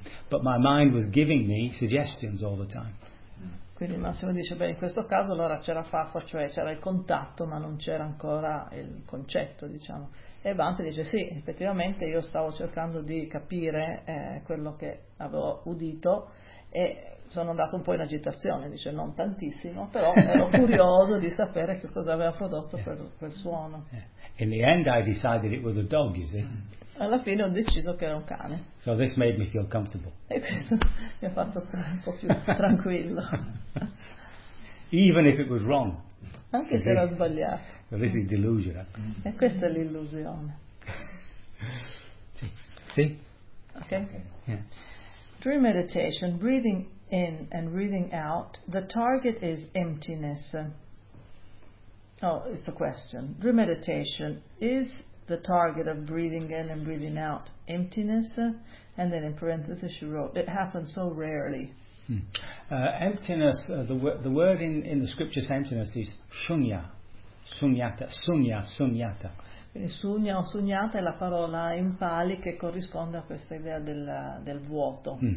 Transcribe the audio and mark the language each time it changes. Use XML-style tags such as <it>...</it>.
<en>But my mind was giving me suggestions all the time.</en> <it>Quindi Massimo dice, beh, in questo caso allora c'era fascia, cioè c'era il contatto, ma non c'era ancora il concetto, diciamo. E Vante dice, sì, effettivamente io stavo cercando di capire quello che avevo udito e sono andato un po' in agitazione, dice, non tantissimo, però ero curioso di sapere che cosa aveva prodotto quel suono.</it> <en>In the end I decided it was a dog, you see.</en> <it>Alla fine ho deciso che era un cane.</it> <en>So this made me feel comfortable.</en> <it>E questo mi ha fatto stare un po' più tranquillo.</it> <en>Even if it was wrong.</en> <it>Anche se era sbagliato.</it> <en>So this is delusion.</en> <it>E questa è l'illusione. Sì.</it> <en>Okay. Yeah. Through meditation, breathing in and breathing out, the target is emptiness. Oh, it's a question. Through meditation, is the target of breathing in and breathing out emptiness? And then in parenthesis she wrote, it happens so rarely. Emptiness, the word in the scriptures, emptiness, is shunya. Sunyata, sunya, sunyata.</en> <it>Quindi sunya o sunyata è la parola in pali che corrisponde a questa idea del vuoto.</it>